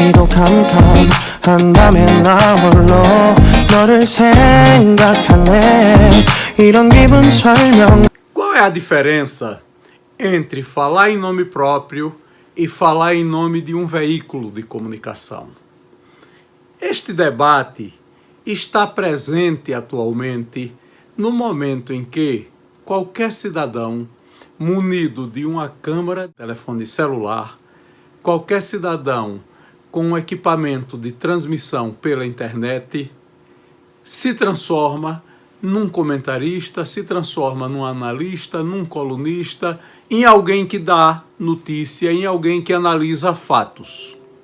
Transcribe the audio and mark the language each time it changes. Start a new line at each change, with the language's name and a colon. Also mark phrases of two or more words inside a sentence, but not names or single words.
Korean: 캄캄한다면 나 홀로 너를 생각하네 이런 기분 설명.
Portuguese: Qual é a diferença entre falar em nome próprio e falar em nome de um veículo de comunicação? Este debate está presente atualmente no momento em que qualquer cidadão munido de uma câmera, telefone celular, qualquer cidadão com um equipamento de transmissão pela internet se transforma num comentarista, se transforma num analista, num colunista, em alguém que dá notícia, em alguém que analisa fatos.